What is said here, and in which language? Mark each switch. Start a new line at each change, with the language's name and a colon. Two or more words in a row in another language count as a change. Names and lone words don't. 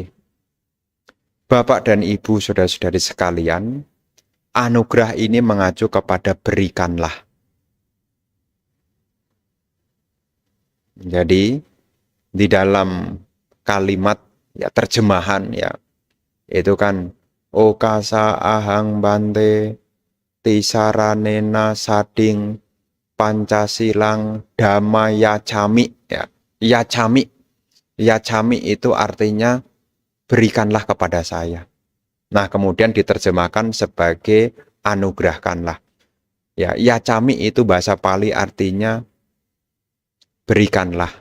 Indonesian: Bapak dan Ibu saudara-saudari sekalian, anugerah ini mengacu kepada berikanlah. Jadi, di dalam kalimat ya terjemahan ya, itu kan
Pali: okasa ahang bante tisaranena sading pancasilang dhamma yacami
Indonesian: ya. Yacami itu artinya berikanlah kepada saya. Nah, kemudian diterjemahkan sebagai anugerahkanlah. Ya, yacami itu bahasa Pali artinya berikanlah.